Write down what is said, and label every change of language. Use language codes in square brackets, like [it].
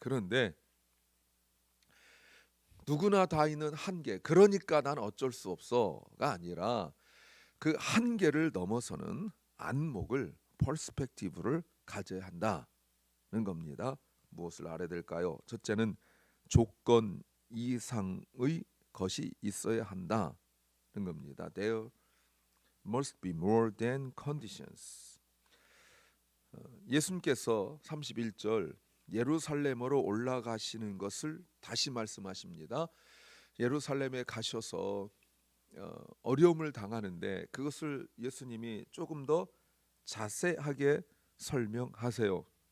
[ko] 그런데 누구나 다 있는 한계, 그러니까 난 어쩔 수 없어가 아니라 그 한계를 넘어서는 안목을, 퍼스펙티브를 가져야 한다는 겁니다. 무엇을 알아야 될까요? 첫째는 조건 이상의 것이 있어야 한다는 겁니다. [en] There must be more than conditions. [ko] 예수님께서 31절 예루살렘으로 올라가시는 것을 다시 말씀하십니다. 예루살렘에 가셔서 어려움을 당하는데 그것을 예수님이 조금 더 자세하게 설명하세요.